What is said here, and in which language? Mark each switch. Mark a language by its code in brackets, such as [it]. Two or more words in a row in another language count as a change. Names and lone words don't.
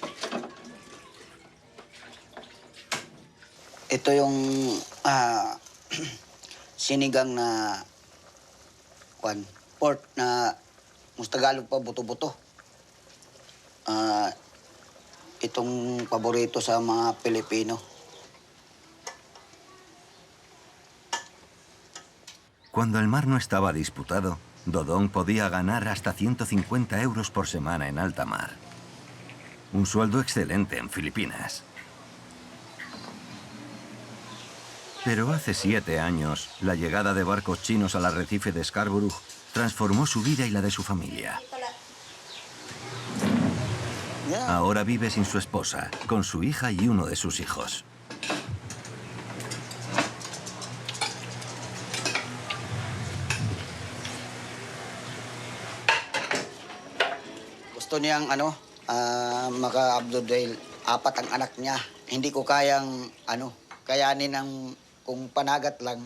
[tl] Ito yung sinigang na pork na Mustagalog pa buto-buto. Itong paborito sa mga Pilipino. [es] Cuando el mar no estaba disputado, Dodong podía ganar hasta 150 euros por semana en alta mar. Un sueldo excelente en Filipinas. Pero hace 7 años, la llegada de barcos chinos al arrecife de Scarborough transformó su vida y la de su familia. Ahora vive sin su esposa, con su hija y uno de sus hijos. [tl] Gusto niyang maka-abroad dahil 4 ang anak niya. Hindi ko kayang kayanin ng kung panagat lang.